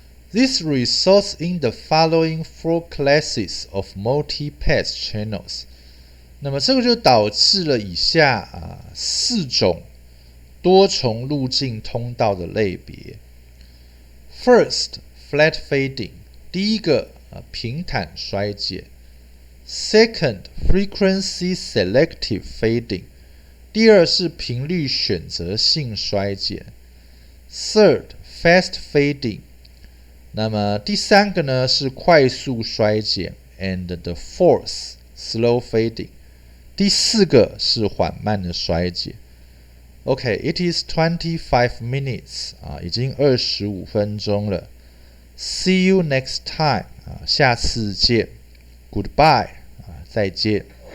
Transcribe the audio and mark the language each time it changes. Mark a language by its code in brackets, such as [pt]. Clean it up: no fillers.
[en] This results in the following 4 classes of multi-path channels. [zh] 那么这个就导致了以下4种多重路径通道的类别。 [en] First, flat fading. [zh] 第一个平坦衰减。 [en] Second, frequency selective fading. [zh] 第二是频率选择性衰减 ， [en] third fast fading。 [zh] 那么第三个呢是快速衰减 ， [en] and the fourth slow fading。 [zh] 第四个是缓慢的衰减。 [en] OK，it is 25 minutes 啊， [zh] 已经25分钟了。 [en] See you next time 啊， [zh] 下次见。 [en] Goodbye 啊， [zh] 再见。